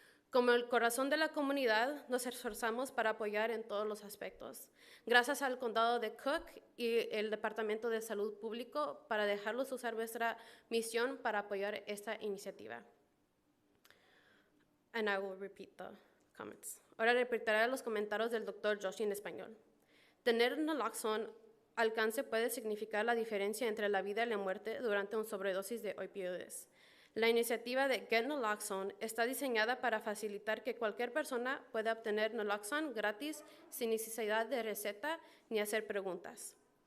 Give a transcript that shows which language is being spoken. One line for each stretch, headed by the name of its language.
Spanish: Como el corazón de la comunidad, nos esforzamos para apoyar en todos los aspectos. Gracias al Condado de Cook y el Departamento de Salud Público para dejarlos usar nuestra misión para apoyar esta iniciativa.
English: And I will repeat the comments.
Spanish: Ahora repetiré los comentarios del Dr. Joshi en español. Tener naloxone alcance puede significar la diferencia entre la vida y la muerte durante una sobredosis de opioides. La iniciativa de Get Naloxone está diseñada para facilitar que cualquier persona pueda obtener naloxone gratis sin necesidad de receta ni hacer preguntas.